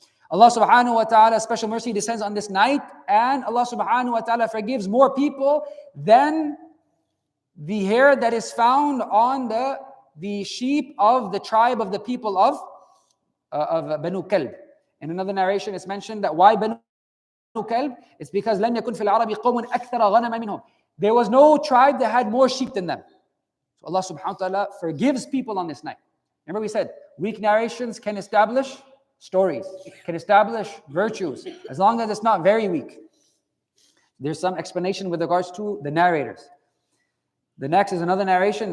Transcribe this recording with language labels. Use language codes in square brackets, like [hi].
[en] Allah subhanahu wa ta'ala, special mercy descends on this night, and Allah subhanahu wa ta'ala forgives more people than the hair that is found on the sheep of the tribe of the people of Banu Kalb. In another narration, it's mentioned that why Banu Kalb? It's because [ar] لَمْ يَكُنْ فِي الْعَرَبِ قَوْمٌ أَكْثَرَ غَنَمًا مِنْهُمْ. [en] There was no tribe that had more sheep than them. So Allah subhanahu wa ta'ala forgives people on this night. Remember we said, weak narrations can establish stories, can establish virtues, as long as it's not very weak. There's some explanation with regards to the narrators. The next is another narration.